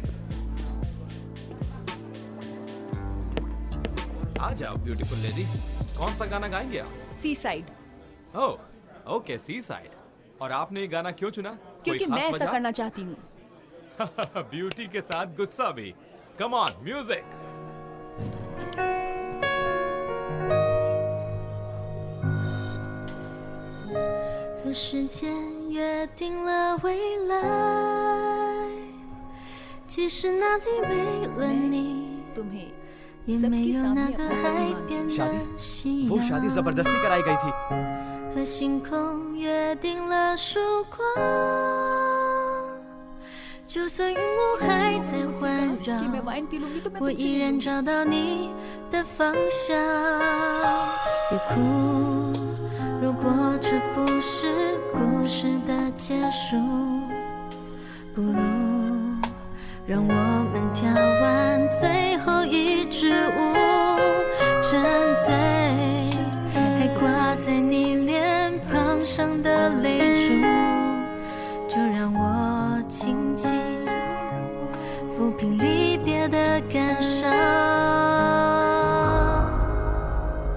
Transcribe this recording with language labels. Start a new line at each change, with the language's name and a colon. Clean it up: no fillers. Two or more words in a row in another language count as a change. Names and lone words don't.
Hindi: आ जाओ
English: beautiful lady.
Hindi: कौन सा गाना गाएंगे आप?
English: sea side. oh, okay, sea side.
Hindi: और आपने ये गाना क्यों चुना? क्योंकि मैं ऐसा करना चाहती हूँ। ब्यूटी के साथ गुस्सा भी।
English: come on,
Hindi: म्यूजिक।
Chinese: 和时间约定了未来，即使那里没了你，
Hindi: तुम्हें
Chinese: 也
Hindi: सबके
Chinese: 没有那
Hindi: सामने
Chinese: 个
Hindi: अपना
Chinese: 海
Hindi: अभिमान
Chinese: 边的
Hindi: शादी?
Chinese: 夕
Hindi: वो शादी
Chinese: 阳，
Hindi: जबरदस्ती कराई गई थी।
Chinese: 和星空约定了曙光。就算云雾还在环
Hindi: कि मैं
Chinese: 绕，
Hindi: वाइन पी लूंगी तो मैं
Chinese: 我
Hindi: तुमसे
Chinese: 依然
Hindi: मिलूंगी।
Chinese: 找到你的方向。别哭，如果这不是故事的结束，不如让我们跳完最后一支舞，沉醉还挂在你脸庞上的泪珠，就让我轻轻抚平离别的感伤。